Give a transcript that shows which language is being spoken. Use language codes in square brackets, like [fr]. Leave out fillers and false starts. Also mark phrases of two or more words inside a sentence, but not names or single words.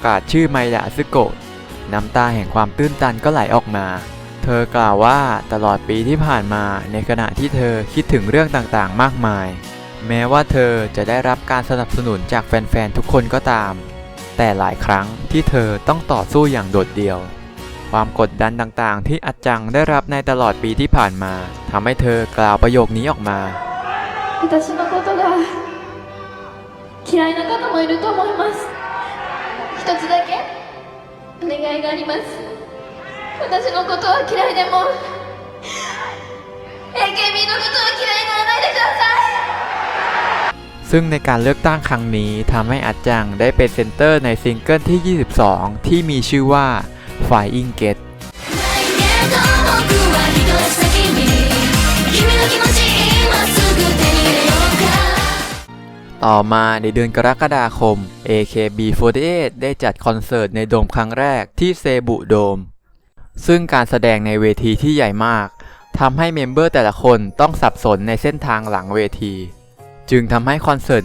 [th] กาศชื่อไมดะซึโกะน้ำตาแห่งความตื้นตันก็ไหลออกมาเธอกล่าวว่าตลอดปีที่ผ่านมาในขณะที่เธอคิดถึงเรื่องต่างๆมากมายแม้ว่าเธอจะได้รับการสนับสนุนจากแฟนๆทุกคนก็ตามแต่หลายครั้งที่เธอต้องต่อสู้อย่างโดดเดี่ยวความกดดันต่างๆที่อัดจังได้รับในตลอดปีที่ผ่านมาทำให้เธอกล่าวประโยคนี้ออกมา [ja] 私のことが嫌いな方もいると思います一つだけお願いがあります私のことは嫌いでも AKB のことは嫌いにならないでください [th] ซึ่งในการเลือกตั้งครั้งนี้ทำให้อัดจังได้เป็นเซนเตอร์ในซิงเกิลที่ 22 ที่มีชื่อว่า Flying Get ต่อมาในเดือนกรกฎาคม AKB48 ได้จัดคอนเสิร์ตในโดมครั้งแรกที่เซบุโดมซึ่งการแสดงในเวทีที่ใหญ่มากทำให้เมมเบอร์แต่ละคนต้องสับสนในเส้นทางหลังเวทีจึงทำให้คอนเสิร์ต